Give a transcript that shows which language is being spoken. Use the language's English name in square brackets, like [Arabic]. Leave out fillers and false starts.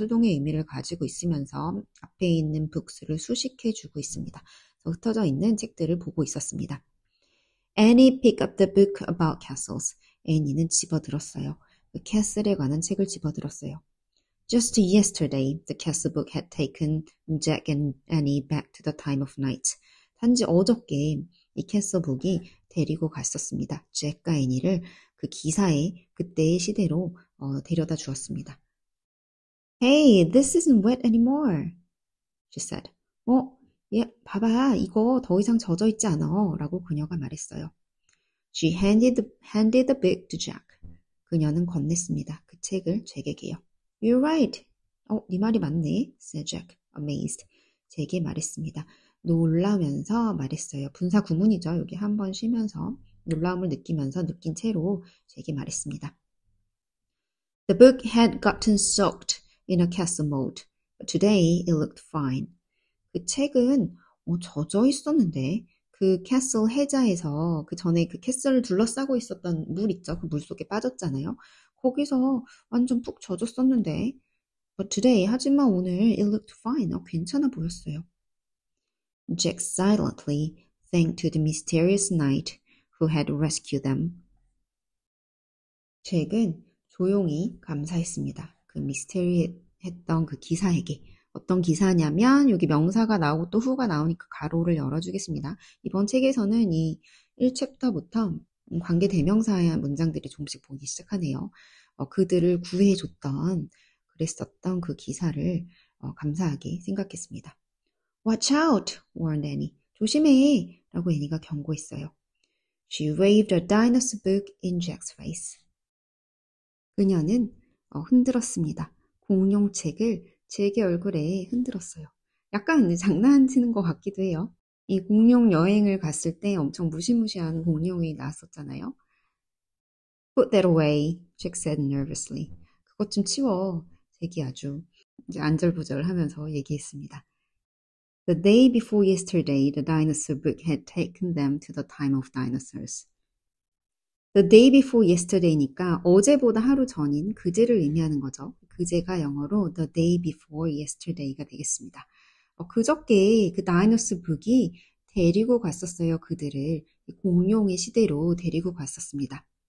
[Korean] 수동의 의미를 가지고 있으면서 앞에 있는 books를 수식해주고 있습니다. 흩어져 있는 책들을 보고 있었습니다. [English] Annie picked up the book about castles. [Korean] Annie는 집어들었어요. 그 캐슬에 관한 책을 집어들었어요. [English] Just yesterday, the castle book had taken Jack and Annie back to the time of night. [Korean] 단지 어저께 이 캐슬북이 데리고 갔었습니다. 잭과 애니를 그 기사에 그때의 시대로 데려다 주었습니다. [English] Hey, this isn't wet anymore, she said. [Korean] 봐봐, 이거 더 이상 젖어 있지 않아 라고 그녀가 말했어요. [English] She handed the book to Jack. [Korean] 그녀는 건넸습니다. 그 책을 잭에게요. [English] You're right. [Korean] 네 말이 맞네, [English] said Jack, amazed. [Korean] 잭이 말했습니다. 놀라면서 말했어요. 분사 구문이죠. 여기 한번 쉬면서 놀라움을 느끼면서 느낀 채로 잭이 말했습니다. [English] The book had gotten soaked in a castle mold, but today it looked fine. [Korean] 그 책은 젖어 있었는데 그 캐슬 해자에서 그 전에 그 캐슬을 둘러싸고 있었던 물 있죠. 그 물 속에 빠졌잖아요. 거기서 완전 푹 젖었었는데 [English] But today, [Korean] 하지만 오늘 [English] it looked fine. [Korean] 괜찮아 보였어요. [English] Jack silently thanked to the mysterious knight who had rescued them. [Korean] 잭은 조용히 감사했습니다. 그 미스테리했던 그 기사에게. 어떤 기사냐면 여기 명사가 나오고 또 후가 나오니까 가로를 열어주겠습니다. 이번 책에서는 이 1챕터부터 관계 대명사의 문장들이 조금씩 보이기 시작하네요. 그들을 구해줬던 그랬었던 그 기사를 감사하게 생각했습니다. [English] Watch out! warned Annie. [Korean] 조심해! 라고 애니가 경고했어요. [English] She waved a dinosaur book in Jack's face. [Korean] 그녀는 흔들었습니다. 공룡책을 잭의 얼굴에 흔들었어요. 약간 장난치는 것 같기도 해요. 이 공룡 여행을 갔을 때 엄청 무시무시한 공룡이 나왔었잖아요. [English] Put that away, Jack said nervously. [Korean] 그것 좀 치워. 잭이 아주 이제 안절부절하면서 얘기했습니다. [English] The day before yesterday, the dinosaur book had taken them to the time of dinosaurs. The day before yesterday [Korean] 니까 어제보다 하루 전인 그제를 의미하는 거죠. 그제가 영어로 [English] the day before yesterday [Korean] 가 되겠습니다. 그저께 그 다이너스 북이 데리고 갔었어요. 그들을 공룡의 시대로 데리고 갔었습니다.